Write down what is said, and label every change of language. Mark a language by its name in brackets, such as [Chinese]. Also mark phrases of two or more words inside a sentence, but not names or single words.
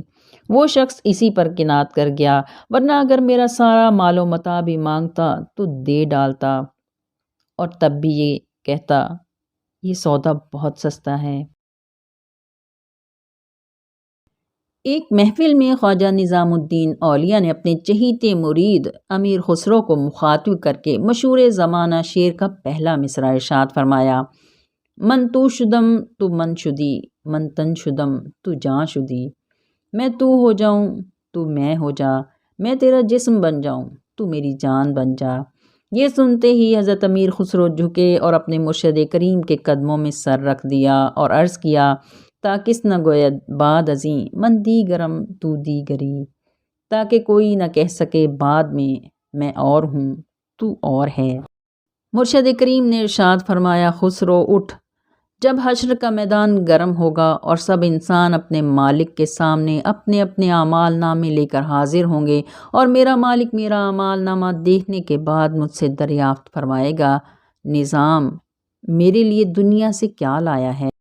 [Urdu] وہ شخص اسی پر کنات کر گیا، ورنہ اگر میرا سارا مال و متاع بھی مانگتا تو دے ڈالتا، اور تب بھی یہ کہتا، یہ سودا بہت سستا ہے۔ ایک محفل میں خواجہ نظام الدین اولیاء نے اپنے چہیتے مرید امیر خسرو کو مخاطب کر کے مشہور زمانہ شعر کا پہلا مصرع ارشاد فرمایا، [Persian] من تو شدم تو من شدی، من تن شدم تو جاں شدی، [Urdu] میں تو ہو جاؤں تو میں ہو جا، میں تیرا جسم بن جاؤں تو میری جان بن جا۔ یہ سنتے ہی حضرت امیر خسرو جھکے اور اپنے مرشد کریم کے قدموں میں سر رکھ دیا اور عرض کیا، [Persian] تا کس نہ گوید بعد ازیں من دیگرم تو دیگری، [Urdu] تاکہ کوئی نہ کہہ سکے بعد میں اور ہوں تو اور ہے۔ مرشد کریم نے ارشاد فرمایا، خسرو اٹھ، جب حشر کا میدان گرم ہوگا اور سب انسان اپنے مالک کے سامنے اپنے اپنے اعمال نامے لے کر حاضر ہوں گے اور میرا مالک میرا اعمال نامہ دیکھنے کے بعد مجھ سے دریافت فرمائے گا، نظام میرے لیے دنیا سے کیا لایا ہے؟